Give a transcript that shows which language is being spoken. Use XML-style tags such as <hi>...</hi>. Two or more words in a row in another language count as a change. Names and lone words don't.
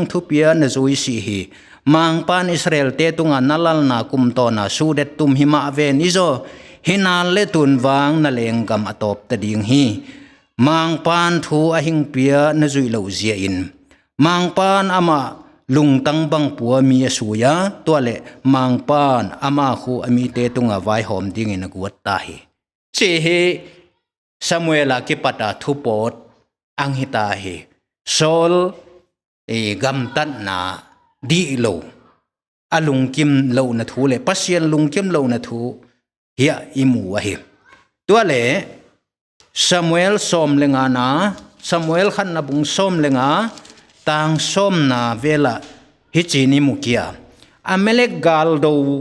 <pck>thupia na zui si hi mang pan Israel te tunga nalal na kumto na sudet tum hima ven izo hinal le tun wang na lengam atop ta ding hi mang pan thu ahing pia na zui lo zia in mang pan ama lungtang bang puwa mi asuya tuale mang pan ama khu ami te tunga vai hom ding in aguat ta hi che he Samuela ki pata thupot ang hita hi Sol gam tan na di lo alung kim lo na thu le pasien lung kim lo na thu hiya imu wa hi tuale Samuel som lenga na Samuel khan na bung som lenga tang som na vela hi chini mukia Amelek gal do</pck>